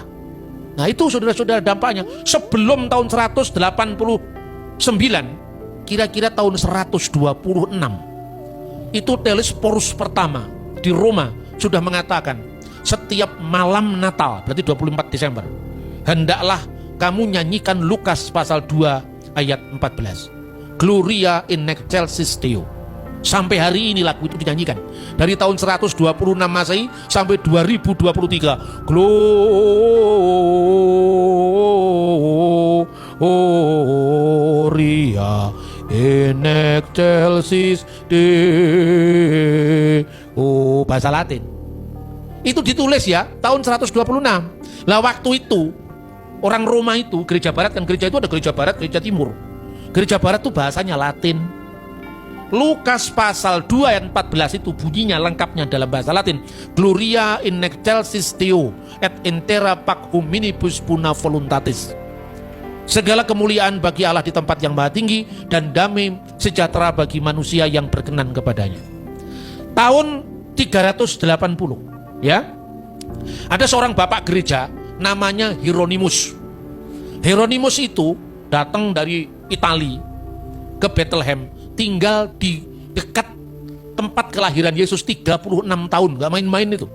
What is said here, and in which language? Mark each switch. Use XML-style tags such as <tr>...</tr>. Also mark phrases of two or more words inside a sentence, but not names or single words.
<id>Nah itu saudara-saudara dampaknya. Sebelum tahun 189, kira-kira tahun 126, itu Telesporus pertama di Roma sudah mengatakan setiap malam Natal, berarti 24 Desember, hendaklah kamu nyanyikan Lukas pasal 2 ayat 14,</id> <la>Gloria in excelsis Deo.</la> <id>Sampai hari ini lagu itu dinyanyikan dari tahun 126 Masehi sampai 2023.</id> <la>Gloria in excelsis Deo,</la> <id>bahasa Latin. Itu ditulis ya tahun 126. Lah waktu itu orang Roma itu, gereja barat kan, gereja itu ada gereja barat, gereja timur. Gereja barat itu bahasanya Latin. Lukas pasal 2 ayat 14 itu bunyinya lengkapnya dalam bahasa Latin,</id> <la>Gloria in excelsis Deo et intera pac hominibus buna voluntatis.</la> <id>Segala kemuliaan bagi Allah di tempat yang maha tinggi, dan damai sejahtera bagi manusia yang berkenan kepadanya. Tahun 380 ya, ada seorang bapak gereja namanya Hieronymus. Hieronymus itu datang dari Itali ke Bethlehem, tinggal di dekat tempat kelahiran Yesus 36 tahun, gak main-main itu.</id>